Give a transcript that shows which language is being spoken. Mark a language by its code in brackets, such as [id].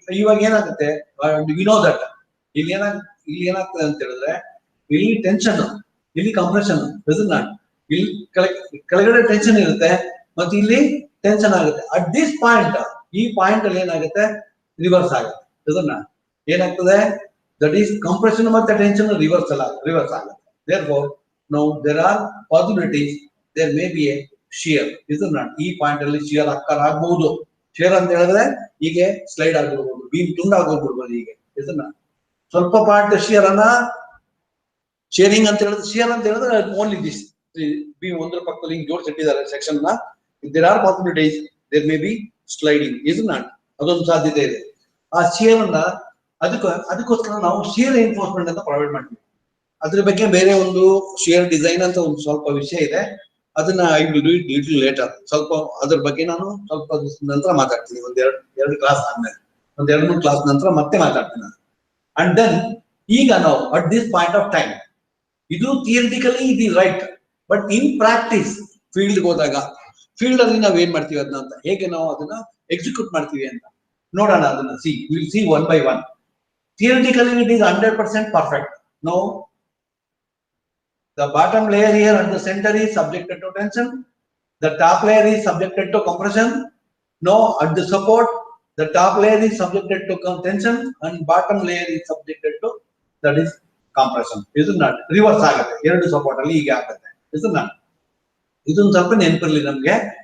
[kn] ಇವಾಗ ಏನಾಗುತ್ತೆ, [en] we know that [kn] ಇಲ್ಲಿ ಏನಾಗ್ತದೆ ಅಂತ ಹೇಳಿದ್ರೆ, ಇಲ್ಲಿ ಟೆನ್ಷನ್, ಇಲ್ಲಿ ಕಂಪ್ರೆಷನ್, [en] isn't it? [kn] ಇಲ್ಲಿ ಕೆಳಗಡೆ ಟೆನ್ಷನ್ ಇರುತ್ತೆ, ಮತ್ತೆ ಇಲ್ಲಿ ಟೆನ್ಷನ್ ಆಗುತ್ತೆ. [en] at this point, [kn] ಈ ಪಾಯಿಂಟ್ ಅಲ್ಲಿ ಏನಾಗುತ್ತೆ, ರಿವರ್ಸ್ ಆಗುತ್ತೆ, [en] isn't it? [kn] ಏನಾಗ್ತದೆ, ದಟ್ ಈಸ್ ಕಂಪ್ರೆಷನ್ ಮತ್ತೆ ಟೆನ್ಷನ್ ರಿವರ್ಸ್ ಆಗುತ್ತೆ. [en] therefore now there are possibilities, there may be a shear, isn't it? [kn] ಈ ಪಾಯಿಂಟ್ ಅಲ್ಲಿ ಶಿಯರ್ ಆಗ್ಬಹುದು. ಶಿಯರ್ ಅಂತ ಹೇಳಿದ್ರೆ ಹೀಗೆ ಸ್ಲೈಡ್ ಆಗಿರ್ಬೋದು, ಬೀಮ್ ತುಂಡಾಗೋಗ್ಬಿಡ್ಬೋದು ಹೀಗೆ, [en] isn't it? [kn] ಸ್ವಲ್ಪ ಪಾರ್ಟ್ ಶಿಯರ್ ಅನ್ನ ಶೇರಿಂಗ್ ಅಂತ ಹೇಳಿದ್ರೆ, ಶಿಯರ್ ಅಂತ ಹೇಳಿದ್ರೆ ಓನ್ಲಿ ದಿಸ್ ಬೀಮ್ ಒಂದ್ರ ಪಕ್ಕದಲ್ಲಿ ಹಿಂಗ್ ಜೋಡಿಸಿಟ್ಟಿದ್ದಾರೆ ಸೆಕ್ಷನ್ ನ. [en] There are possibilities, there may be sliding, isn't it? [kn] ಅದೊಂದು ಸಾಧ್ಯತೆ ಇದೆ. ಆ ಶಿಯರ್ ಅನ್ನ ಅದಕ್ಕೋಸ್ಕರ ನಾವು ಶಿಯರ್ ಎನ್ಫೋರ್ಸ್ಮೆಂಟ್ ಅಂತ ಪ್ರೊವೈಡ್ ಮಾಡ್ತೀವಿ. ಅದ್ರ ಬಗ್ಗೆ ಬೇರೆ ಒಂದು ಶಿಯರ್ ಡಿಸೈನ್ ಅಂತ ಒಂದು ಸ್ವಲ್ಪ ವಿಷಯ ಇದೆ, ಅದನ್ನ [en] I will do it little later. [kn] ಸ್ವಲ್ಪ ಅದ್ರ ಬಗ್ಗೆ ನಾನು ಸ್ವಲ್ಪ ನಂತರ ಮಾತಾಡ್ತೀನಿ, ಎರಡು ಕ್ಲಾಸ್ ಆದ್ಮೇಲೆ, 2-3 ಕ್ಲಾಸ್ ನಂತರ ಮತ್ತೆ ಮಾತಾಡ್ತೀನಿ ನಾನು. ಅಂಡ್ ದೆನ್ ಈಗ ನಾವು at this point of time, ಇದು [en] theoretically it is right, but in practice [kn] field ಹೋದಾಗ, ಫೀಲ್ಡ್ ಅಲ್ಲಿ ನಾವ್ ಏನ್ ಮಾಡ್ತೀವಿ ಅದನ್ನ ಅಂತ, ಹೇಗೆ ನಾವು ಅದನ್ನ ಎಕ್ಸಿಕ್ಯೂಟ್ ಮಾಡ್ತೀವಿ ಅಂತ ನೋಡೋಣ. ಅದನ್ನ [en] Will see one by one. Theoretically it is 100% perfect. No, the bottom layer here at the center is subjected to tension, the top layer is subjected to compression. No, at the support the top layer is subjected to tension and bottom layer is subjected to, that is compression, isn't it? [kn] Reverse ಆಗುತ್ತೆ, ಎರಡು support ಅಲ್ಲಿ ಹೀಗೆ ಆಗುತ್ತೆ, [en] isn't it? [kn] ಇದೊಂದು ಸ್ವಲ್ಪ ನೆನಪಿರ್ಲಿ ನಮ್ಗೆ.